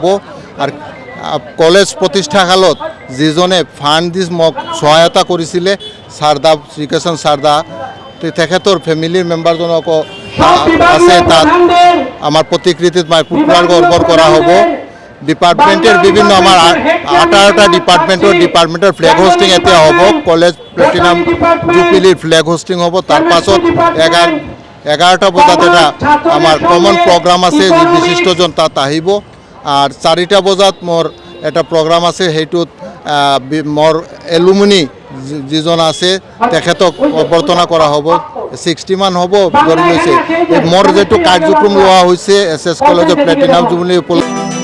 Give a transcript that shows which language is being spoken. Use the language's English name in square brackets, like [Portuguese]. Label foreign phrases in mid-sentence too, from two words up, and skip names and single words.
[Assamese] আৰু কলেজ প্ৰতিষ্ঠা কালত যিজনে ফাণ্ড দি মোক সহায়তা কৰিছিলে, সাৰদা শ্ৰীকিষান সাৰদা, তেখেতৰ ফেমিলিৰ মেম্বাৰজনকো আছে। তাত আমাৰ প্ৰতিকৃতিত পুষ্পাৰ্ঘ্য অৰ্পণ কৰা হ'ব। ডিপাৰ্টমেণ্টের বিভিন্ন আমার 18টা ডিপার্টমেন্টের [English] flag hoisting [Assamese] এতিয়া হ'ব। কলেজ প্লেটিনাম জুবিলির [English] flag hoisting [Assamese] হ'ব। তার পাছত 11টা বজাত এটা আমার [English] common program [Assamese] আছে, যি বিশিষ্টজন তাত আহিব। আর 4টা বজাত মোর এটা প্রোগ্রাম আছে, সেইটোত মোর এলুমিনি যিজন আছে তেখেতক অভ্যর্থনা করা হ'ব। 60 মান হ'ব ধৰি লৈছে। মোর যেটো কাৰ্যক্ৰম লোৱা হৈছে এছ এছ কলেজৰ [English] Platinum Jubilee [Assamese] উপলক্ষে